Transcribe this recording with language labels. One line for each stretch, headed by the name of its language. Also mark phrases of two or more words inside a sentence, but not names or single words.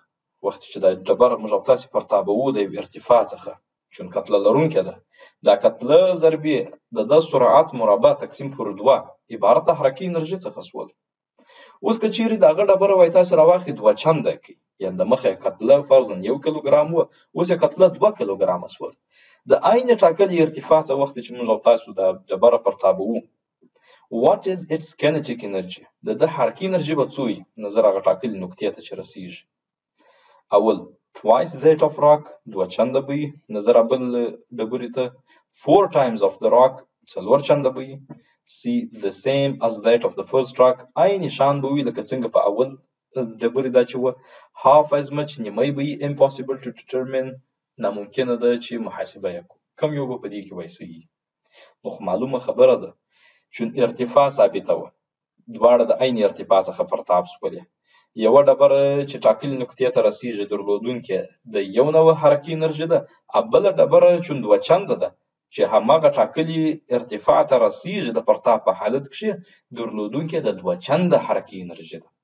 Pashto: وخت چې دا ډبره موږ او تاسې پرتابوو د یو ارتفاع څخه، چون کتله لرونکې ده، دا کتله ضربې د ده سرعت مربع تقسیم پر 2 عبارت د حرکي انرژي څخه سول. اوس که چیرې د هغه ډبره وایي تاسې راواخلئ 2 چنده کړئ، یعنې د مخه یې کتله فرضاً 1 کیلوګرام وه، اوس یې کتله 2 کیلوګرامه سول. د عین ټاکلې ارتفاع څخه وخت چې موږ او تاسو د ډبره پرتابوو،
English: what is its kinetic energy؟
Pashto: د ده حرکي انرژي به څو وي؟ نظر هغه ټاکلې نقطې ته چې رسیږي. اول
English: twice that of rock،
Pashto: 2 چنده به وي نظر بل ډبرې ته.
English: 4 times of the rock،
Pashto: 4 چنده به وي.
English: C the same as that of the first rock،
Pashto: عین شان به وي لکه څنګه په اول ډبرې دا چې وه.
English: half as much،
Pashto: نیمۍ به وي.
English: impossible to determine،
Pashto: ناممکنه ده چې محاسبه یې کړو. کم یو به په دې کې وایي صحیح. نو خو معلومه خبره ده چون ارتفاع ثابته وه، دواړه د عین ارتفاع څخه پرتاب شولې. یوه ډبره چې ټاکلې نقطې ته رسیږي درلودونکې د 1 نوع حرکي انرژي ده، بله ډبره چون 2 چنده ده چې هماغه ټاکلې ارتفاع ته رسیږي د پرتاب په حالت کې درلودونکې د 2 چنده حرکي انرژي ده.